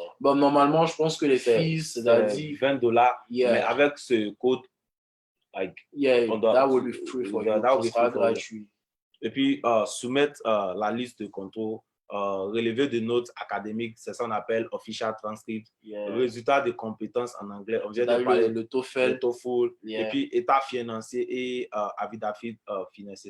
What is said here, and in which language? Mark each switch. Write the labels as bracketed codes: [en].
[fr] Bon, normalement, je pense que les fees, c'est-à-dire $20. [en] Yeah. [fr] Mais avec ce code, [en] that will be free for you. [fr] Ça sera gratuit. Et puis, soumettre la liste de contrôle, relevé de notes académiques, c'est ça qu'on appelle official transcript, résultat de compétences en anglais, on vient de parler le TOEFL, et puis état financier et avis d'affect financier.